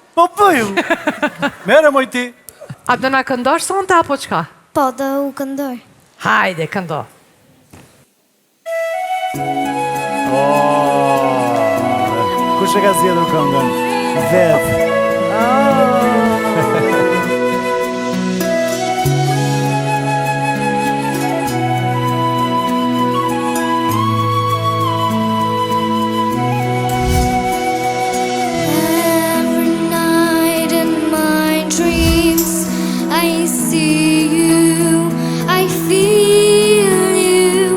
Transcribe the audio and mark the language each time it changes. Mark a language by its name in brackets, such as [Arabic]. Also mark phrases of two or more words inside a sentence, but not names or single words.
[Albanian] Po bëju. Mere moj ti. A do na këndosh sonte apo çka? Po, do u këndoj. Hajde, këndo. Kush e ka zgjedhur këngën? Vetë. [English] Every night in my dreams I see you, I feel you.